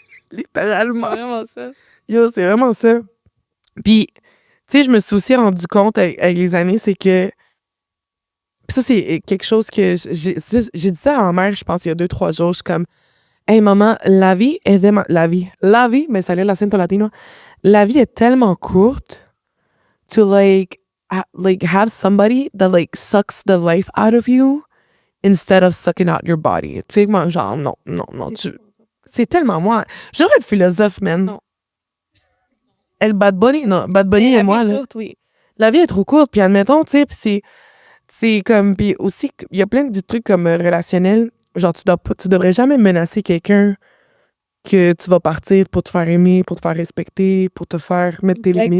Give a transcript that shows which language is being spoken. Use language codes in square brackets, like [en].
[fr] Littéralement. C'est vraiment ça. Yo, c'est vraiment ça. Puis, tu sais, je me suis aussi rendu compte avec les années, c'est que... Puis ça, c'est quelque chose que... J'ai dit ça à ma mère, je pense, il y a 2-3 jours. Je suis comme... Hey, maman, la vie, mais ça allait l'acento latino. La vie est tellement courte [en] to, like have somebody that, like, sucks the life out of you instead of sucking out your body. [fr] Tu sais, moi, genre, non. C'est tellement moi. J'aurais être philosophe, man. Non. Bad Bunny et moi, là. Courte, oui. La vie est trop courte, puis admettons, tu sais, puis c'est comme... Puis aussi, il y a plein de trucs comme relationnels. Genre, tu devrais jamais menacer quelqu'un que tu vas partir pour te faire aimer, pour te faire respecter, pour te faire mettre tes limites.